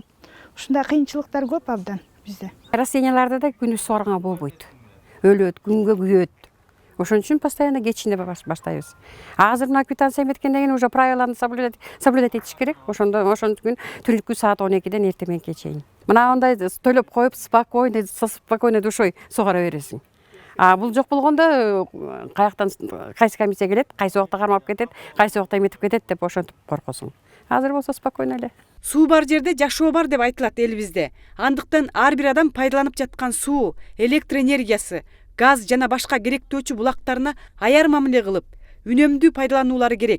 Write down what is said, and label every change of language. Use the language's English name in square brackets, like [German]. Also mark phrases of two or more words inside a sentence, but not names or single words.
[Kyrgyz] Ушундай кыйынчылыктар көп абдан бизде. Растенияларда да күндүз сугарганга болбойт. Өлөт, күнгө күйөт. Ошон үчүн постоянно кечинде баштайбыз. Азыр мына квитанция эметкенден кийин уже правиланы соблюдать этиш керек. Ошондуктан түнкү саат 12ден эртең мененке чейин. Мына ондай төлөп коюп, [Russian] со спокойной душой [Kyrgyz] сугара бересиң. А бул жок болгондо каяктан кайсы комиссия келет, кайсы убакта кармап кетет, кайсы убакта эметип кетет деп ошентип коркосуң. Азыр болсо спокойно эле. Суу бар жерде жашоо бар деп айтылат элибизде. Андыктан ар бир адам пайдаланып жаткан суу, электр энергиясы, газ жана башка керектөөчү булактарына аяр мамиле кылып, үнөмдүү пайдалануулары керек.